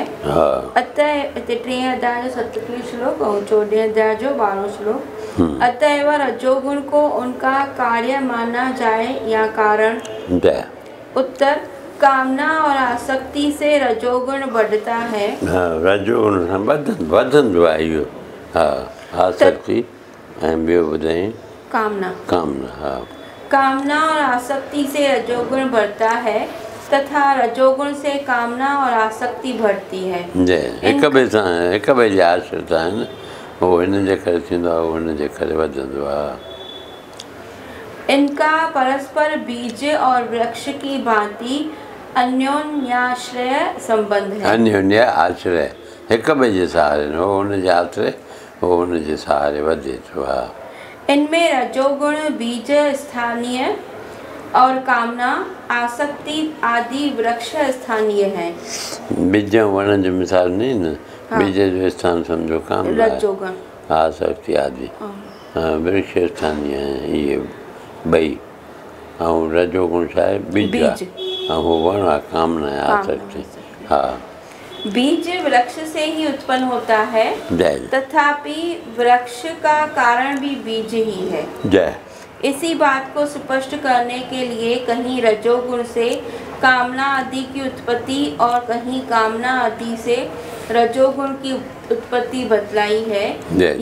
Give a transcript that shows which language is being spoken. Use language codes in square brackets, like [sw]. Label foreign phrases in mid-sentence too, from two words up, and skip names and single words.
[hi] अतः 3 अध्याय जो 27 श्लोक और 14 अध्याय जो 12 श्लोक। अतएव रजोगुण को उनका कार्य माना जाए या कारण? उत्तर, कामना और आसक्ति से रजोगुण बढ़ता है। [sd] रजोगुण वधंदो आहे इहो। आसक्ति ऐं ॿियो ॿुधाई कामना। हाँ [hi] कामना और आसक्ति से रजोगुण बढ़ता है तथा रजोगुण से कामना और आसक्ति बढ़ती है। [sd] हिक ॿिए जे आश्रित आहिनि, उहो हिन जे करे थींदो आहे, उहो हिन जे करे वधंदो आहे। [hi] इनका परस्पर बीज और वृक्ष की भांति अन्योन्याश्रय संबंध है। अन्योन्य आश्रय, [sd] हिक ॿिए जे सहारे, हो हुन जे आश्रय, हो हुन जे सहारे वधे थो। हा [hi] इनमें रजोगुण बीज स्थानीय और कामना आसक्ति आदि वृक्ष स्थानीय है। [sd] बीज वण जो मिसाल नहीं न। हाँ। बीज जो स्थान समझो कामना, रजोगुण, आसक्ति आदि। [hi] हाँ वृक्ष स्थानीय है [sd] ये ॿई। ऐं रजोगुण छा आहे? बीज आहे, ऐं हो वण आहे, कामना आहे, आसक्ति। हाँ [hi] बीज वृक्ष से ही उत्पन्न होता है, तथापि वृक्ष का कारण भी बीज ही है। जय। इसी बात को स्पष्ट करने के लिए कहीं रजोगुण से कामना आदि की उत्पत्ति और कहीं कामना आदि से रजोगुण की उत्पत्ति बतलाई है।